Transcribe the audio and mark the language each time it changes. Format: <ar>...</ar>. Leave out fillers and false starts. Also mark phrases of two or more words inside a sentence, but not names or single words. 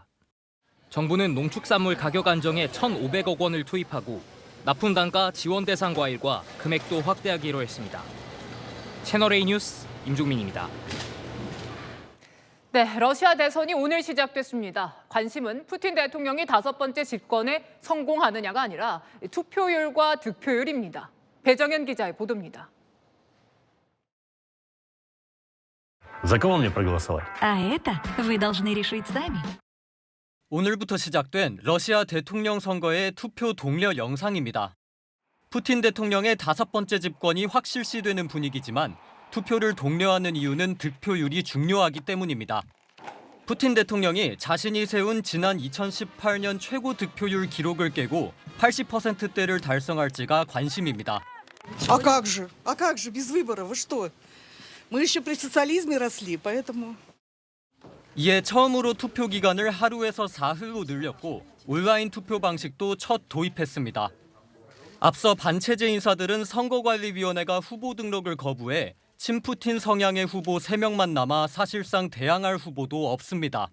<ko>정부는 농축산물 가격 안정에 1,500억 원을 투입하고 납품 단가 지원 대상 과일과 금액도 확대하기로 했습니다. 채널A 뉴스 임종민입니다. 네, 러시아 대선이 오늘 시작됐습니다. 관심은 푸틴 대통령이 5번째 집권에 성공하느냐가 아니라 투표율과 득표율입니다. 배정현 기자의 보도입니다.</ko> <ru>За кого мне проголосовать? А это вы должны решить сами.</ru> <ko>오늘부터 시작된 러시아 대통령 선거의 투표 동료 영상입니다. 푸틴 대통령의 5번째 집권이 확실시되는 분위기지만 투표를 독려하는 이유는 득표율이 중요하기 때문입니다. 푸틴 대통령이 자신이 세운 지난 2018년 최고 득표율 기록을 깨고 80%대를 달성할지가 관심입니다.</ko> <ru>А как же без выборов? Вы что? Мы еще при социализме росли, поэтому.</ru> <ko>이에 처음으로 투표 기간을 하루에서 사흘로 늘렸고 온라인 투표 방식도 첫 도입했습니다. 앞서 반체제 인사들은 선거관리위원회가 후보 등록을 거부해 친푸틴 성향의 후보 3명만 남아 사실상 대항할 후보도 없습니다.</ko>